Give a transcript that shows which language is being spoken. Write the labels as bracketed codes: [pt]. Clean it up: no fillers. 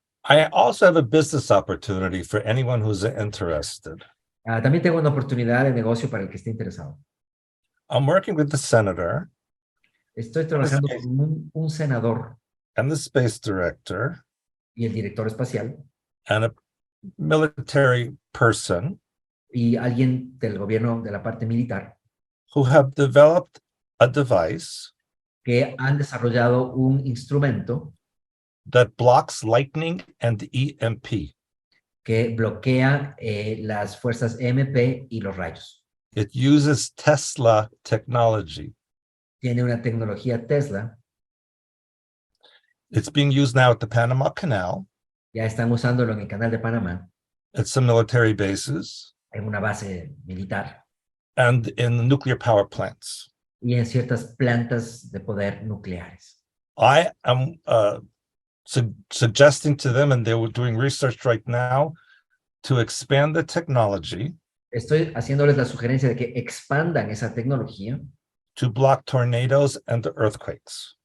[en] I also have a business opportunity for anyone who's interested. [es] También tengo una oportunidad de negocio para el que esté interesado. [en] I'm working with the senator [es] Estoy trabajando con un senador [en] and the space director [es] y el director espacial [en] and a military person [es] y alguien del gobierno de la parte militar [en] who have developed a device [es] que han desarrollado un instrumento [en] that blocks lightning and EMP. [es] que bloquea las fuerzas EMP y los rayos. [en] It uses Tesla technology. [es] Tiene una tecnología Tesla. [en] It's being used now at the Panama Canal, [es] Ya están usándolo en el canal de Panamá, [en] at some military bases, [es] en una base militar [en] and in nuclear power plants. [es] y en ciertas plantas de poder nucleares. [en] I am suggesting to them, and they were doing research right now, to expand the technology [es] Estoy haciéndoles la sugerencia de que expandan esa tecnología [en] to block tornadoes and earthquakes.